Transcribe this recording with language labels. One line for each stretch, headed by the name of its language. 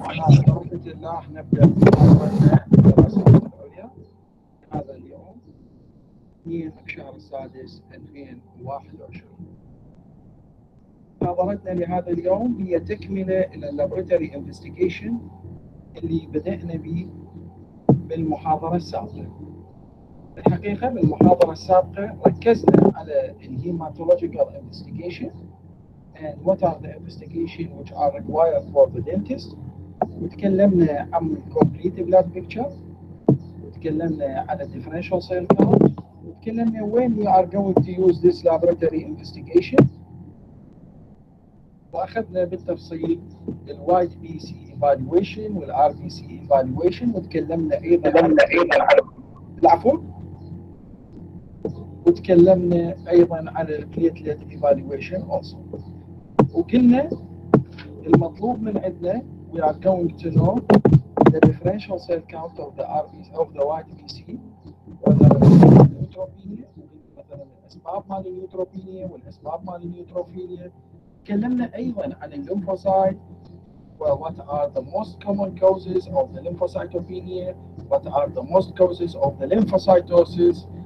Arabic: وعلى بركة الله نبدأ محاضرتنا الدراسية العليا هذا اليوم 2 شهر السادس 2021. محاضرتنا لهذا اليوم هي تكملة إلى اللابوراتوري انفستيجيشن اللي بدأنا به بالمحاضرة السابقة. الحقيقة بالمحاضرة السابقة ركزنا على الهيماتولوجيكال
English: investigation and what are the investigation which are required for the dentist.
Arabic: وتكلمنا عن complete blood picture، وتكلمنا على differential cell count، وتكلمنا
English: when we are going to use this laboratory investigation،
Arabic: واخذنا بالتفصيل الوايت بي سي evaluation والار بي سي evaluation، وتكلمنا ايضا عن العفو، وتكلمنا ايضا على البليتلت evaluation also. وقلنا المطلوب من عندنا
English: we are going to know the differential cell count of the RBC of the white BC whether neutropenia،
Arabic: مثلا الاسباب مال النيوتروبينيا والاسباب مال النيوتروفيليا. تكلمنا ايضا عن الليمفوسايت
English: well, what are the most common causes of the lymphocytopenia, what are the most causes of the lymphocytosis.